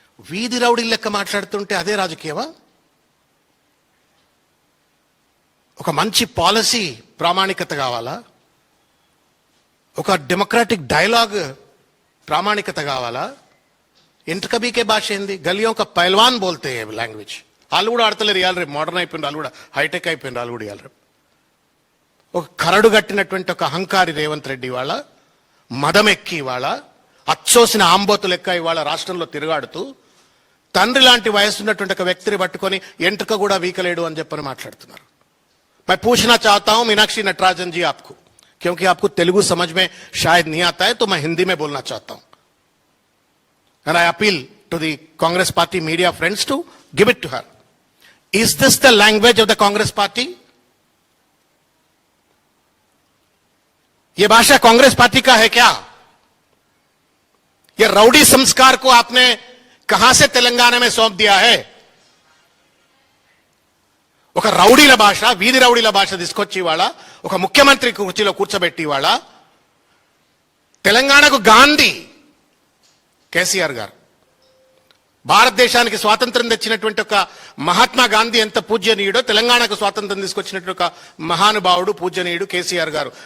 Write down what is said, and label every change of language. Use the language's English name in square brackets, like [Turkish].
[Telugu] వీధి రౌడీ లెక్క మాట్లాడుతుంటే అదే రాజకీయమా? ఒక మంచి పాలసీ ప్రామాణికత కావాలా, ఒక డెమోక్రాటిక్ డైలాగ్ ప్రామాణికత కావాలా? ఎంట్రక బీకే భాష ఏంది? [Hindi] గలియోं का पहलवान बोलते हैं లాంగ్వేజ్. [Telugu] వాళ్ళు కూడా ఆడతలేరు ఇవాళ రేపు, మోడర్న్ అయిపోయింది, వాళ్ళు కూడా హైటెక్ అయిపోయింది, వాళ్ళు కూడా ఇవాళ రేపు. ఒక కరడు కట్టినటువంటి ఒక అహంకారి రేవంత్ రెడ్డి ఇవాళ మదమెక్కి ఇవాళ అచ్చోసిన ఆంబోతు లెక్క ఇవాళ రాష్ట్రంలో తిరుగాడుతూ తండ్రి లాంటి వయసు ఉన్నటువంటి ఒక వ్యక్తిని పట్టుకొని ఎంట్రక కూడా వీకలేడు అని చెప్పని మాట్లాడుతున్నారు. [Hindi] मैं पूछना चाहता हूं मीनाक्षी नटराजन जी आपको, क्योंकि आपको तेलुगु समझ में शायद नहीं आता है, तो मैं हिंदी में बोलना चाहता हूं. [English] And I appeal to the Congress party media friends to give it to her. Is this the language of the Congress party? [Hindi] ये भाषा कांग्रेस पार्टी का है क्या? ये राउडी संस्कार को आपने कहां से तेलंगाना में सौंप दिया है? [Telugu] ఒక రౌడీల భాష, వీధి రౌడీల భాష తీసుకొచ్చి వాళ్ళ ఒక ముఖ్యమంత్రి కుర్చీలో కూర్చోబెట్టి వాళ్ళ తెలంగాణకు గాంధీ కేసీఆర్ గారు, భారతదేశానికి స్వాతంత్రం తెచ్చినటువంటి ఒక మహాత్మా గాంధీ ఎంత పూజ్యనీయుడో తెలంగాణకు స్వాతంత్రం తీసుకొచ్చినటువంటి ఒక మహానుభావుడు పూజ్యనీయుడు కేసీఆర్ గారు.